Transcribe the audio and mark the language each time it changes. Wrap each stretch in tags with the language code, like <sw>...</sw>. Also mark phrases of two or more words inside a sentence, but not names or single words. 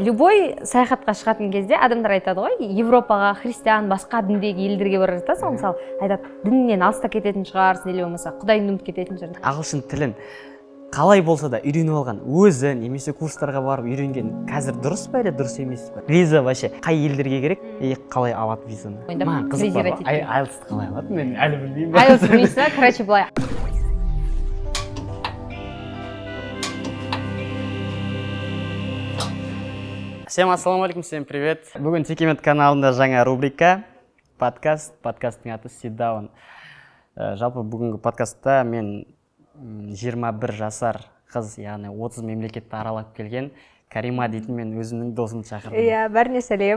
<kk>Любой саяхатқа шығатын кезде адамдар айтады ғой, Европаға, христиан, басқа діндегі елдерге бара жатасың, мысалы, айтады, діннен алыста кететін шығарсың, или болмаса Құдайын ұмытып кететін шығарсың. Ағылшын тілін қалай болса да үйреніп алған, өзі немесе курстарға барып үйренген қазір дұрыс па или дұрыс емес па? Виза вообще қай елдерге керек? Қалай алады визаны? Маған қызық бар. IELTS-ті қалай алады? Мен әлі білмеймін. IELTS білмейсің, короче, былай.</kk> <ru>Всем ассалаумалейкум, всем привет.</ru> <kk>Бүгін Текемет каналында жаңа рубрика подкаст. Подкасттың аты Sit Down. Жалпы бүгінгі подкастта мен 21 жасар қыз, яғни 30 мемлекетті аралап келген Карима дейтін мен өзімнің досымды шақырдым. Иә, бәріне сәлем.</kk>